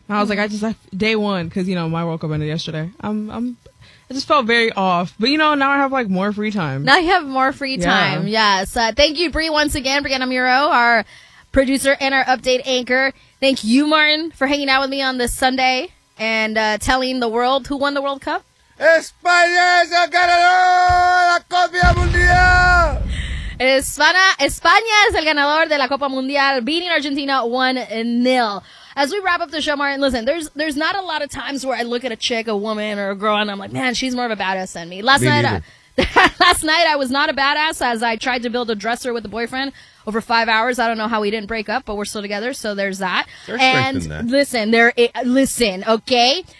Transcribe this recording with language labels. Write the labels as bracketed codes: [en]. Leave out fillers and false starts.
[en] I was like, I just left day one because, you know, my World Cup ended yesterday. I just felt very off. But, you know, now I have, like, more free time. Now you have more free time. Yeah. Yes. Thank you, Bree, once again. Brianna Muro, our producer and our update anchor. Thank you, Martin, for hanging out with me on this Sunday and telling the world who won the World Cup. [es] España es el ganador de la Copa Mundial. España es el ganador de la Copa Mundial, [en] beating Argentina 1-0. As we wrap up the show, Martin, listen, there's not a lot of times where I look at a chick, a woman, or a girl, and I'm like, man, she's more of a badass than me. Last night, I was not a badass as I tried to build a dresser with a boyfriend over 5 hours. I don't know how we didn't break up, but we're still together, so there's that. Listen, okay?